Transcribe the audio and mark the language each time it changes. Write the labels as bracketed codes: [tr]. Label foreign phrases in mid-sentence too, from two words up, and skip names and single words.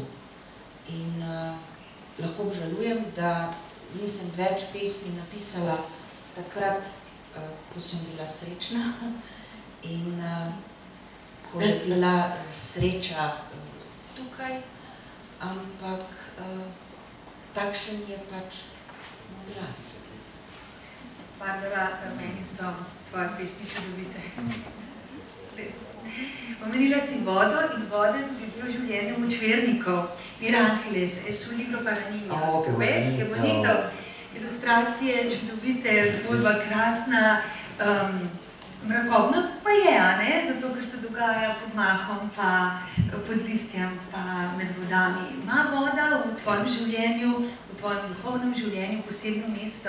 [sl] In lahko obžalujem, da nisem več pesmi napisala takrat, ko sem bila srečna in ko je bila sreča tukaj, ampak takšen je pač moj glas. Barbara, meni so tvoje pesmi čudovite. Omenila si vodo in voda je tudi del življenja močvernikov. [es] Mira Ángeles, es un libro para niños. ¿Ves? Qué bonito. [sl] Ilustracije, čudovite, zgodba krasna. Mrakobnost pa je, zato ker se dogaja pod mahom, pa pod listjem, pa med vodami. Ima voda v tvojem življenju, v tvojem duhovnem življenju posebno mesto?